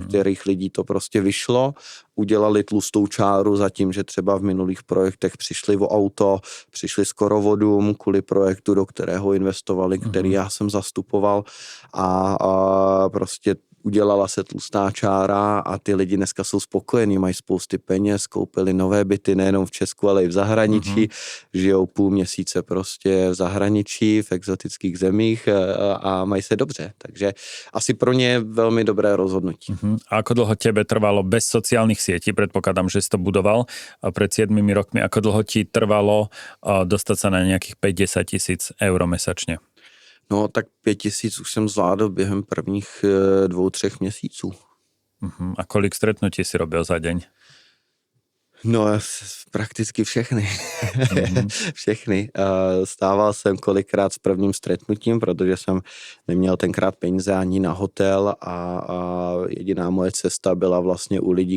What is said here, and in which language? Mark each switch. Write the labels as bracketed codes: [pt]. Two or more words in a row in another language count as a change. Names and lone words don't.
[cs] některých lidí to prostě vyšlo, udělali tlustou čáru za tím, že třeba v minulých projektech přišli o auto, přišli skoro o dům kvůli projektu, do kterého investovali, který já jsem zastupoval a prostě udělala se tlustá čára a ty lidi dneska jsou spokojení, mají spousty peněz, koupili nové byty nejenom v Česku, ale i v zahraničí, žijou půl měsíce prostě v zahraničí, v exotických zemích a mají se dobře. Takže asi pro ně je velmi dobré rozhodnutí. [sk] A ako dlho tebe trvalo bez sociálnych sietí, predpokladám, že si to budoval pred 7 rokmi, ako dlho ti trvalo dostať sa na nejakých 5-10 tisíc eur mesačne? [cs] No tak 5 000 už jsem zvládl během prvních 2-3 měsíců. [sk] A kolik stretnutí si robil za deň? [cs] No, prakticky všechny. Mhm. Všechny. Stával jsem kolikrát s prvním stretnutím, protože jsem neměl tenkrát peníze ani na hotel a jediná moje cesta byla vlastně u lidí,